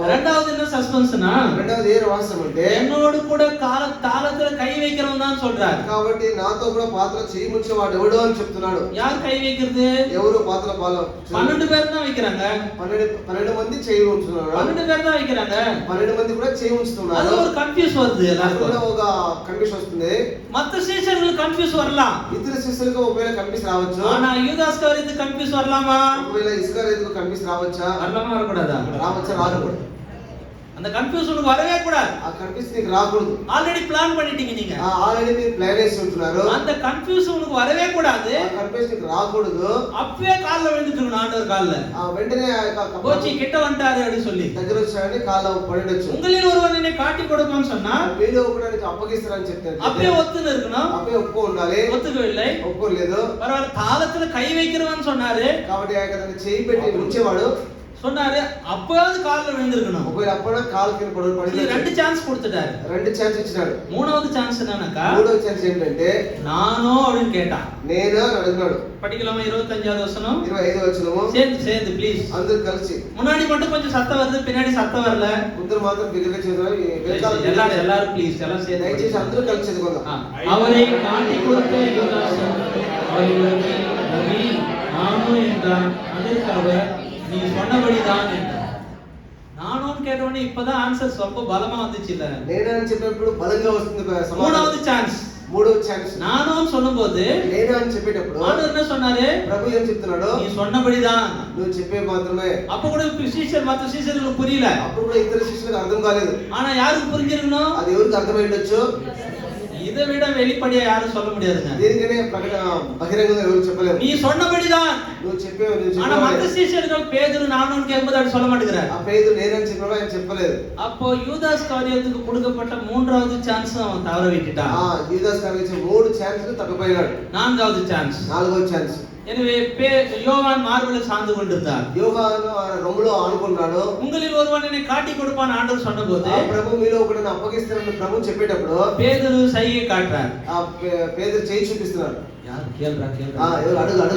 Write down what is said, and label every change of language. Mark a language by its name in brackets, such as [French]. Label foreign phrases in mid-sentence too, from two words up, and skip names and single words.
[Tamil] இரண்டாவது என்ன సస్పెన్స్னா, [Telugu] రెండవది ఏ రహస్యం అంటే, [Tamil] என்னோடு கூட தாளத்துல கை வைக்கிறவன் தான் சொல்றார். [Telugu] కాబట్టి నాతో కూడా పాత్ర చేయి ముంచేవాడు ఎవడో అని చెప్తున్నాడు. [Tamil] யார் கை வைக்கிறது? [Telugu] ఎవరు పాత్ర [Tamil] 12 பேர் தான் வைக்கிறாங்க. [Telugu] 12 మంది చేయి ఉంచుతున్నారు. [Tamil] 12 பேர் தான் வைக்கிறாங்க. [Telugu] 12 మంది కూడా చేయి ఉంచుతున్నారు. [Tamil] அது ஒரு கன்ஃபியூஸ் வருது எல்லாருக்கும். [Telugu] ఒక కన్ఫ్యూషన్ వస్తుంది. [Tamil] மத்த சீஷர்களுக்கு கன்ஃபியூஸ் வரலாம், [Telugu] ఇతర శిష్యులకు ఒకవేళ కన్ఫ్యూస్ రావచ్చు. [Tamil] ஆனா யூதாஸ் காரியத்துக்கு கன்ஃபியூஸ் வரலாமா? [Telugu] ఒకవేళ ఇస్కరియోతుకు కన్ఫ్యూస్ రావచ్చా? [Tamil] வரலாமா, வரக்கூடாதா? [Telugu] రావచ్చా? రాకూడదు. [Tamil] அந்த கன்ஃபியூஸ் உங்களுக்கு வரவே கூடாது. [Telugu] ఆ కన్ఫ్యూస్ నీకు రాకూడదు. [Tamil] ஆல்ரெடி பிளான் பண்ணிட்டீங்க நீங்க. [Telugu] ఆల్రెడీ మీరు ప్లాన్ చేసి ఉంటున్నారు. [Tamil] அந்த கன்ஃபியூஸ் உங்களுக்கு வரவே கூடாது. [Telugu] ఆ కన్ఫ్యూస్ నీకు రాకూడదు. [Tamil] அப்பவே கால்ல விழுந்துட்டு ஆண்டவர் கால்ல. [Telugu] వెంటనే ఆ యొక్క [Tamil] கோச்சி கிட்ட வந்துட்டாரு அப்படி சொல்லி [Telugu] దగ్గర వచ్చాడని కాళ్ళ పడొచ్చు. [Tamil] உங்களில் ஒருவன் என்னை காட்டி கொடுப்பான்னு சொன்னா, [Telugu] మీలో ఒకడు నీకు అప్పగిస్తారని చెప్తారు. [Tamil] அப்பவே ஒத்துன்னு இருக்கணும். [Telugu] అప్పే ఒప్పుకో ఉండాలి. [Tamil] ஒத்துக்கவில்லை, [Telugu] ఒప్పుకోలేదు. [Tamil] பரவாயில்ல, தாளத்துல கை வைக்கிறவன் சொன்னாரு. [Telugu] కాబట్టి ఆ యొక్క చేయి పెట్టి ఉంచేవాడు [Tamil] சொன்னாரு, அப்பயாவது கால்ல விழுந்திருக்கணும். [Telugu] ఒకవేళ అప్పుడు కాలు కింద పడి [Tamil] ரெண்டு சான்ஸ் கொடுத்துட்டாரு. [Telugu] రెండు ఛాన్స్ ఇచ్చినాడు. [Tamil] மூணாவது சான்ஸ் என்னன்னாக்கா, [Telugu] మూడో ఛాన్స్ ఏంటంటే [Tamil] நானோ அப்படின்னு கேட்டான். [Telugu] నేను అని అడిగినాడు. [Tamil] படிக்கலாமா? 25வது வசனம் [Telugu] 25 వచనము. [Tamil] சேர்ந்து ப்ளீஸ். [Telugu] అందరూ కలిసి. [Tamil] முன்னாடி மட்டும் கொஞ்சம் சத்தம் வருது, பின்னாடி சத்தம் வரல. [Telugu] ముందర మాత్రం బిగ్గరగా చదువుతారు. [Tamil] எல்லாரும் ப்ளீஸ், எல்லாம் சேர்ந்து [Telugu] దయచేసి అందరూ కలిసి చదువుకుందాం. [Tamil] அவரை காட்டி கொடுத்த யூதாஸ் அவர்களுக்கு, "நபி, நானும்" என்றான். அதற்கு அவர், "நீ சொன்னபடிதான்" என்றார். நானும் கேட்டவனே இப்பதான் ஆன்சர் ரொம்ப பலமா வந்துச்சு இல்ல? [Telugu] నేనని చెప్పినప్పుడు బలంగా వస్తుంది సమాధానం. [Tamil] மூணாவது சான்ஸ். [Telugu] మూడో ఛాన్స్. [Tamil] நானும் சொல்லும்போது [Telugu] నేను అని చెప్పేటప్పుడు [Tamil] ஆண்டவர் என்ன சொன்னாரு? [Telugu] ప్రభు ఏం చెప్తున్నాడు? [Tamil] நீ சொன்னபடிதான். [Telugu] నువ్వు చెప్పే మాత్రమే. [Tamil] அப்ப கூட மத்த சீஷர்களுக்கு புரியல. [Telugu] అప్పుడు కూడా ఇతర శిష్యులకు అర్థం కాలేదు. [Tamil] ஆனா யாருக்கு புரிஞ்சிருக்கணும்? [Telugu] అది ఎవరికి అర్థమై ఉండొచ్చు? [Tamil] இதை விட வெளிப்படையா யாரும் சொல்ல முடியாதுங்க. [Telugu] దీనికనే ప్రకటన బహిరంగంగా ఎవరు చెప్పలేరు. [Tamil] நீ சொன்னபடிதான். [Telugu] నువ్వు చెప్పేవు. [Tamil] ஆனா மத்த சீஷர்கள் பேதுரு நானும் கேட்கும்போது அப்படி சொல்ல மாட்டேங்கிறார். [Telugu] ఆ పేరు నేనని చెప్పినప్పుడు ఆయన చెప్పలేదు. [Tamil] அப்போ யூதாஸ் காரியத்துக்கு கொடுக்கப்பட்ட மூன்றாவது சான்ஸ் அவன் தவற விட்டுட்டான். [Telugu] యూదాస్ గారికి ఇచ్చిన 3 ఛాన్స్లు తప్పిపోయాడు. [Tamil] நான்காவது சான்ஸ். [Telugu] నాలుగో ఛాన్స్. [Tamil] எனவே யோவான் மார்பில் சார்ந்து கொண்டிருந்தார். [Telugu] యోహాను ఆయన రొమ్ములో ఆనుకున్నాడు. [Tamil] உங்களில் ஒருவன் என்னை காட்டி கொடுப்பான் ஆண்டவர் சொன்னபோது [Telugu] ఆ ప్రభు మీలో ఒకడు అప్పగిస్తానని ప్రభు చెప్పేటప్పుడు [Tamil] பேதுரு సైగை కాట్றார். [Telugu] ఆ పేతురు చేయి చూపిస్తున్నాడు. [Tamil] யார் கேள்றா [Telugu] ఎవరు అడుగు అడుగు